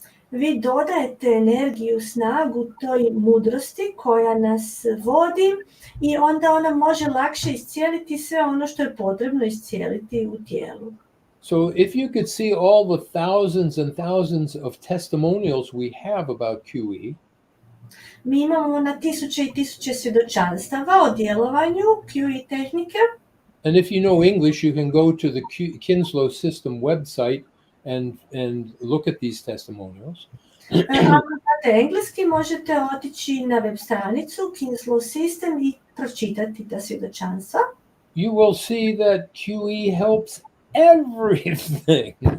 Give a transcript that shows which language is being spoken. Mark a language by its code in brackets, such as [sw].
[hr] vi dodajete energiju, snagu toj mudrosti koja nas vodi i onda ona može lakše iscijeliti sve ono što je potrebno iscijeliti u tijelu. [en] So if you could see all the thousands and thousands of testimonials we have about QE, [hr] Mi imamo na tisuće i tisuće svjedočanstava o djelovanju QE tehnike. [en] and if you know English, you can go to the Kinslow system website and look at these testimonials. [hr] Ako znate engleski, možete otići na web stranicu Kinslow System i pročitati ta svjedočanstva. [en] You will see that QE helps everything.